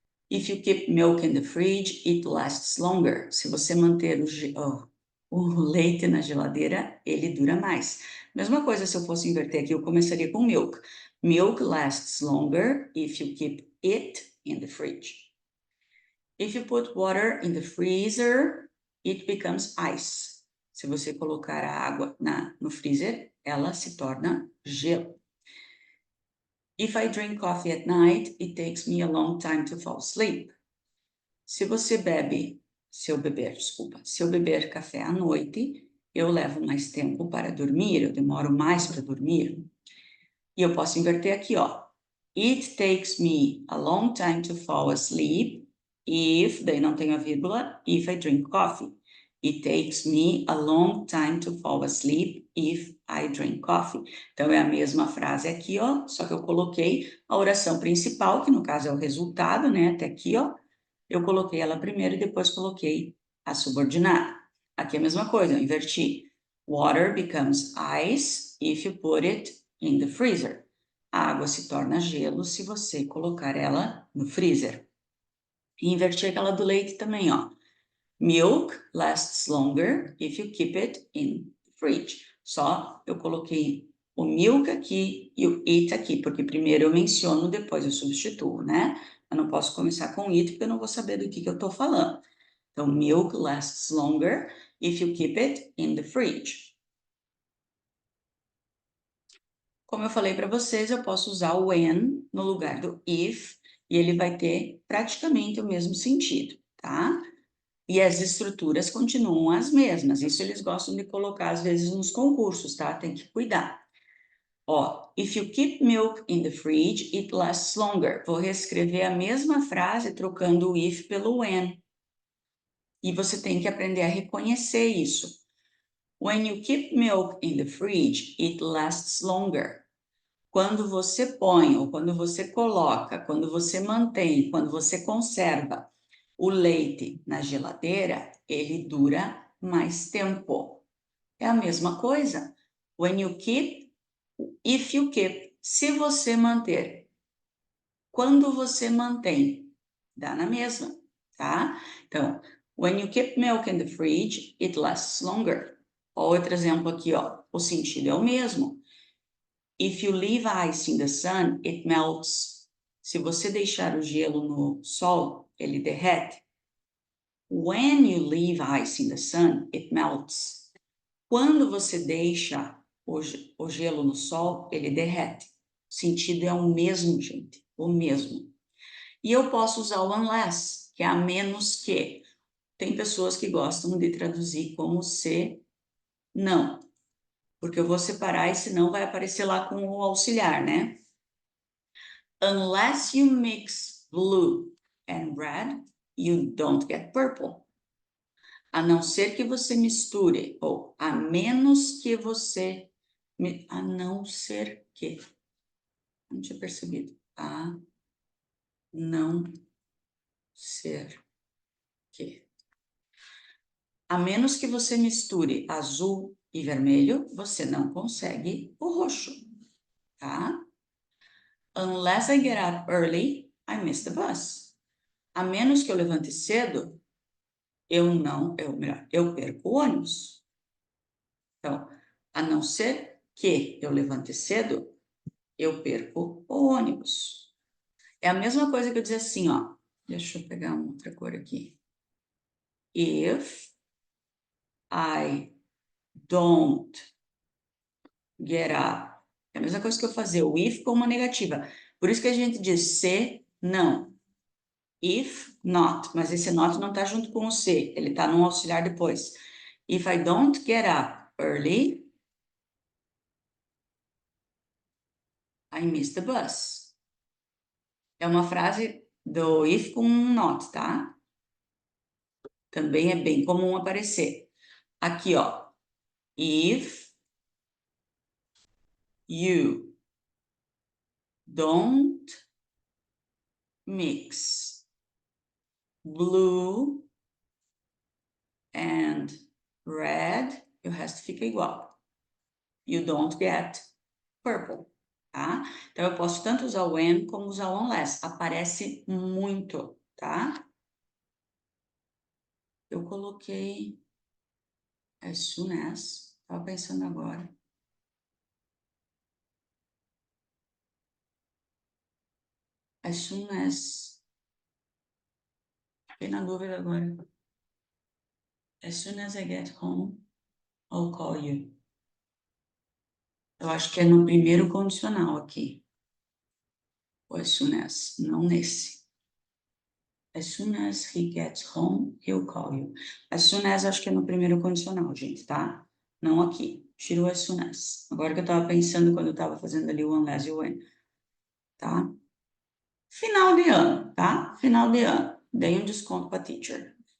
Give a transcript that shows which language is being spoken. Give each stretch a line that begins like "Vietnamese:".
English: If you keep milk in the fridge, it lasts longer.
Portuguese: Se você manter o leite na geladeira, ele dura mais. Mesma coisa se eu fosse inverter aqui, eu começaria com milk.
English: Milk lasts longer if you keep it in the fridge. If you put water in the freezer, it becomes ice.
Portuguese: Se você colocar a água no freezer, ela se torna gelo.
English: If I drink coffee at night, it takes me a long time to fall asleep.
Portuguese: Se eu beber café à noite, eu levo mais tempo para dormir, eu demoro mais para dormir. E eu posso inverter aqui, ó.
English: It takes me a long time to fall asleep if,
Portuguese: daí não tem a vírgula,
English: if I drink coffee. It takes me a long time to fall asleep if I drink coffee.
Portuguese: Então, é a mesma frase aqui, ó, só que eu coloquei a oração principal, que no caso é o resultado, né, até aqui, ó. Eu coloquei ela primeiro e depois coloquei a subordinada. Aqui é a mesma coisa, eu inverti.
English: Water becomes ice if you put it in the freezer.
Portuguese: A água se torna gelo se você colocar ela no freezer. E inverti aquela do leite também, ó.
English: Milk lasts longer if you keep it in the fridge.
Portuguese: Só eu coloquei o milk aqui e o it aqui, porque primeiro eu menciono, depois eu substituo, né? Eu não posso começar com it, porque eu não vou saber do que eu estou falando.
English: Então, milk lasts longer if you keep it in the fridge.
Portuguese: Como eu falei para vocês, eu posso usar o when no lugar do if, e ele vai ter praticamente o mesmo sentido, tá? E as estruturas continuam as mesmas. Isso eles gostam de colocar, às vezes, nos concursos, tá? Tem que cuidar.
English: Ó, if you keep milk in the fridge, it lasts longer.
Portuguese: Vou reescrever a mesma frase, trocando o if pelo when. E você tem que aprender a reconhecer isso.
English: When you keep milk in the fridge, it lasts longer.
Portuguese: Quando você põe, ou quando você coloca, quando você mantém, quando você conserva o leite na geladeira, ele dura mais tempo. É a mesma coisa.
English: When you keep, if you keep,
Portuguese: se você manter. Quando você mantém, dá na mesma, tá?
English: Então, when you keep milk in the fridge, it lasts longer.
Portuguese: Outro exemplo aqui, ó, o sentido é o mesmo.
English: If you leave ice in the sun, it melts.
Portuguese: Se você deixar o gelo no sol, ele derrete.
English: When you leave ice in the sun, it melts.
Portuguese: Quando você deixa o gelo no sol, ele derrete. O sentido é o mesmo, gente, o mesmo. E eu posso usar o unless, que é a menos que. Tem pessoas que gostam de traduzir como se não, porque eu vou separar e senão vai aparecer lá com o auxiliar, né?
English: Unless you mix blue and red, you don't get purple.
Portuguese: A não ser que você misture, ou a menos que você... A não ser que... Não tinha percebido. não ser que. A menos que você misture azul e vermelho, você não consegue o roxo, tá? Unless I get up early, I miss the bus. A menos que eu levante cedo, eu perco o ônibus. Então, a não ser que eu levante cedo, eu perco o ônibus. É a mesma coisa que eu dizer assim, ó. Deixa eu pegar uma outra cor aqui.
English: If I don't get up.
Portuguese: É a mesma coisa que eu fazer o if com uma negativa. Por isso que a gente diz se, não. If not, mas esse not não está junto com o se, ele está no auxiliar depois.
English: If I don't get up early, I miss the bus.
Portuguese: É uma frase do if com um not, tá? Também é bem comum aparecer.
English: Aqui, ó. If you don't mix blue and red,
Portuguese: e o resto fica igual.
English: You don't get purple, tá?
Portuguese: Então, eu posso tanto usar o when como usar o unless. Aparece muito, tá? Eu coloquei as soon as. Tava pensando agora. As soon as. Fiquei na dúvida agora.
English: As soon as I get home, I'll call you.
Portuguese: Eu acho que é no primeiro condicional aqui. O as soon as, não nesse.
English: As soon as he gets home, he'll call you.
Portuguese: As soon as acho que é no primeiro condicional, gente, tá? Não aqui. Tira o as soon as. Agora que eu tava pensando quando eu tava fazendo ali o unless e o when, tá? Final de ano, tá? Final de ano. Dei um desconto pra teacher.